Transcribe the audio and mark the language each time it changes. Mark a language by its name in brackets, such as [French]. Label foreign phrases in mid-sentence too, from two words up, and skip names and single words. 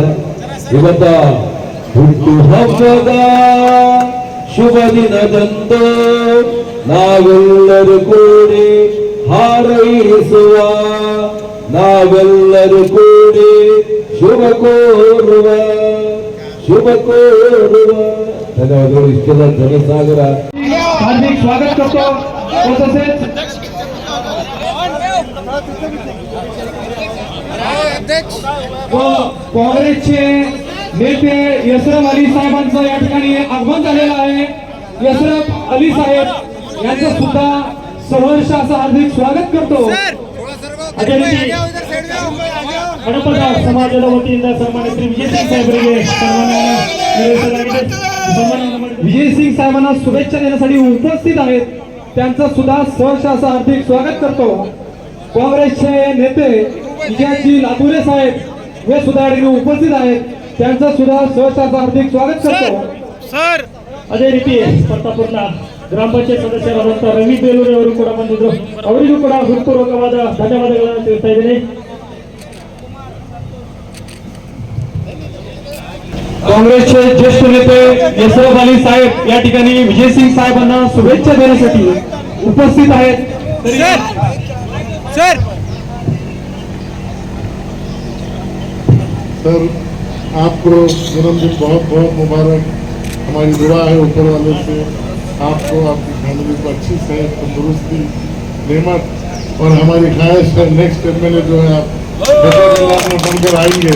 [Kannada] ಇವತ್ತ ಹುಟ್ಟು ಹಬ್ಬದ ಶುಭ ದಿನದಂದು ನಾವೆಲ್ಲರೂ ಕೂಡಿ ಹಾರೈಸುವ, ನಾವೆಲ್ಲರೂ ಕೂಡಿ ಶುಭ ಕೋರುವ. ಧನ್ಯವಾದಗಳು. ಇಷ್ಟದ ಜನಸಾಗರ [Marathi] हार्दिक स्वागत करतो. तसेच काँग्रेसचे नेते यसरफ अली साहेबांचं या ठिकाणी आगमन झालेलं आहे. यसरफ अली साहेब यांचं सुद्धा सहर्ष असं हार्दिक स्वागत करतो. [Kannada] ಅದೇ ರೀತಿ ಹಡಪದ ಸಮಾಜದ ವತಿಯಿಂದ ಸನ್ಮಾನ್ಯ ಶ್ರೀ ವಿಜಯ್ ಸಿಂಗ್ ಸಾಹೇಬರಿಗೆ ಸನ್ಮಾನವನ್ನು ನಿರ್ವಹಿಸಲಾಗಿದೆ. [Marathi] विजय सिंग साहेबांना शुभेच्छा देण्यासाठी उपस्थित आहेत. त्यांचं सुद्धा सहर्ष असं हार्दिक स्वागत करतो. काँग्रेसचे नेते विजयजी लातुरे साहेब हे सुद्धा उपस्थित आहेत. त्यांचं सुद्धा सहर्ष असं हार्दिक स्वागत करतो. [Kannada] ಅದೇ ರೀತಿ ಪ್ರತಾಪುರ್ನ ಗ್ರಾಮ ಪಂಚಾಯತ್ ಸದಸ್ಯರಾದಂಥ ರವಿ ಬೇಲೂರಿ ಅವರು ಕೂಡ ಬಂದಿದ್ರು. ಅವರಿಗೂ ಕೂಡ ಹೃತ್ಪೂರ್ವಕವಾದ ಧನ್ಯವಾದಗಳನ್ನು ತಿಳಿಸ್ತಾ ಇದ್ದೀನಿ. [Marathi] काँग्रेसचे ज्येष्ठ नेते यशराज अली साहेब या ठिकाणी विजयसिंग साहेबांना शुभेच्छा देण्यासाठी उपस्थित आहेत. [Hindi] सर आपको जन्मदिन बहुत बहुत मुबारक. हमारी दुआ है ऊपर वाले से आपको आपकी फैमिली को अच्छी सेहत तंदुरुस्ती नेमत और हमारी ख्वाहिश है [English] next MLA [Hindi] जो है आप में बनकर आएंगे.